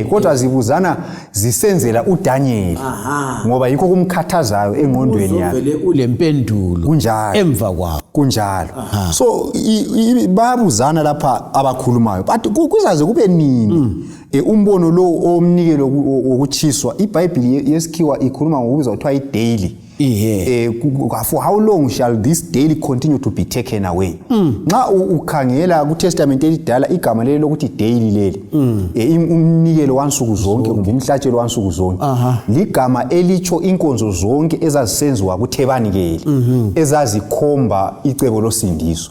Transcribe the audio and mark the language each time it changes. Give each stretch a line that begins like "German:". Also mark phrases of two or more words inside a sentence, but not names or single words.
North Ndebele: kodwa zibuzana zisenzela uDaniel ngoba yikho kumkhathazayo engqondweni yakhe vele ulempendulo kunjalo emva kwawo kunjalo. So bayabuzana lapha abakhulumayo but kuzaze kube nini umbono lo omnikelo wokuchiswa. iBhayibheli yesikhiwa ikhuluma ngokubizwa kuthiwa idaily.
English: For how long shall this daily continue to be taken away?
North Ndebele: Nxa ukhangela kuTestament elidala igama leli lokuthi daily leli umnikelo wansuku zonke kumbe umhlatshelo wansuku zonke ligama elitsho inkonzo zonke ezazisenziwa kuThebanikeli ezazikhomba icebo losindiso.